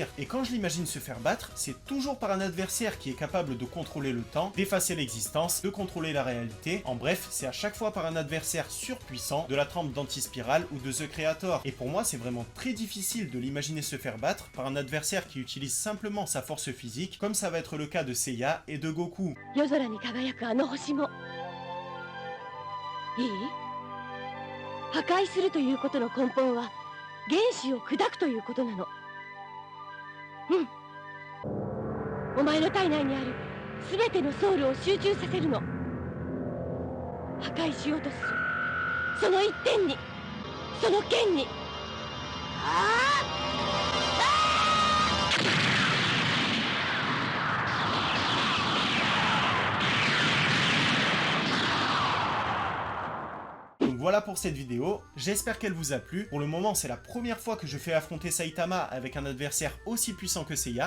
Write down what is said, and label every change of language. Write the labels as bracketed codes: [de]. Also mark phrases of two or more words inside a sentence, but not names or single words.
[fr] Et quand je l'imagine se faire battre, c'est toujours par un adversaire qui est capable de contrôler le temps, d'effacer l'existence, de contrôler la réalité. En bref, c'est à chaque fois par un adversaire surpuissant, de la trempe d'Antispiral ou de The Creator. Et pour moi, c'est vraiment très difficile de l'imaginer se faire battre par un adversaire qui utilise simplement sa force physique, comme ça va être le cas de Seiya et de Goku. [ja] いい？破壊するということの根本は原子を砕くということなの。お前の体内にある全てのソウルを集中させるの。破壊しようとするその一点に、その剣に。 [fr] Voilà pour cette vidéo, j'espère qu'elle vous a plu. Pour le moment, c'est la première fois que je fais affronter Saitama avec un adversaire aussi puissant que Seiya.